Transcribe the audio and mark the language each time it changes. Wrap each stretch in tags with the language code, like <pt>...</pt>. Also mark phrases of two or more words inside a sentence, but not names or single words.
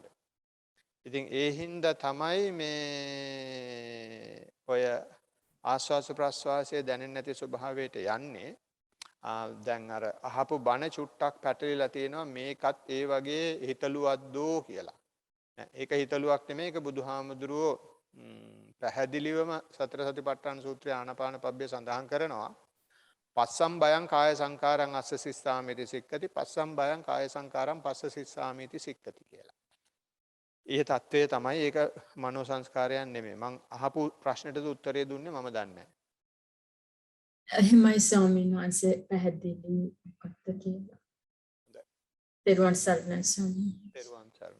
<si>ඉතින් ඒ හින්දා තමයි මේ ඔය ආස්වාස ප්‍රස්වාසයේ දැනෙන්නේ නැති ස්වභාවයට යන්නේ. දැන් අර අහපු බණ චුට්ටක් පැටලිලා තියෙනවා මේකත් ඒ වගේ හිතලුවද්දෝ කියලා. ඒක හිතලුවක් නෙමෙයි ඒක බුදුහාමුදුරුවෝ පැහැදිලිවම සතර සතිපට්ඨාන සූත්‍රය ආනාපාන පබ්බේ සඳහන් කරනවා.</si> <pi>පස්සම් බයං කාය සංකාරං අස්ස සිස්සාමිති සික්කති පස්සම් බයං කාය සංකාරං පස්ස සිස්සාමිති සික්කති කියලා.</pi> <si>ඒ தત્ත්වය තමයි ඒක මනෝ සංස්කාරයන් නෙමෙයි. මං අහපු ප්‍රශ්නෙට උත්තරේ දුන්නේ මම දන්නේ නැහැ. එහෙමයි ස්වාමීන් වහන්සේ පැහැදිලි මොකක්ද කියලා. පෙරවන් සරණයි ස්වාමීන් වහන්සේ. පෙරවන් සරණයි.</si>